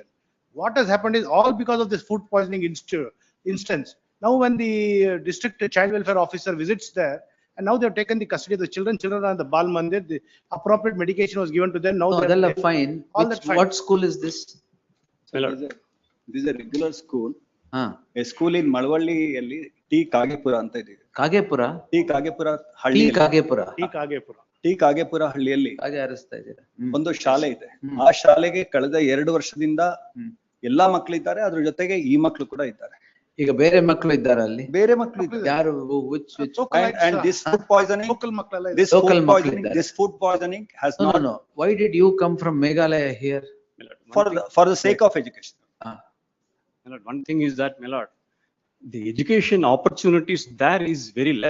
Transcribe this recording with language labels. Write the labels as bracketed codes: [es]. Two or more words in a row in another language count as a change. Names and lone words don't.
[en] What has happened is all because of this food poisoning instance. Now when the district child welfare officer visits there, and now they have taken the custody of the children are in the Bal Mandir, the appropriate medication was given to them. Now they're fine. What school is this? This is a regular school. A school in Malwalli [kn] alli T Kagepura anta ಇದೆ. [en] Kagepura? [kn] T Kagepura ಹಳ್ಳಿ. T Kagepura ಹಳ್ಳಿಯಲ್ಲಿ ಒಂದು ಶಾಲೆ ಇದೆ. ಆ ಶಾಲೆಗೆ ಕಳೆದ 2 ವರ್ಷದಿಂದ ಎಲ್ಲಾ ಮಕ್ಕಳಿದ್ದಾರೆ, ಅದ್ರ ಜೊತೆಗೆ ಈ ಮಕ್ಕಳು ಕೂಡ ಇದ್ದಾರೆ. ಈಗ ಬೇರೆ ಮಕ್ಕಳು ಇದ್ದಾರೆ ಅಲ್ಲಿ? ಬೇರೆ ಮಕ್ಕಳು ಇದ್ದಾರೆ. ಯಾರು? [en] And this food poisoning, this food poisoning has not. No. Why did you come from Meghalaya here? For the sake of education. My lord, one thing is that, my lord, the education opportunities there is very less.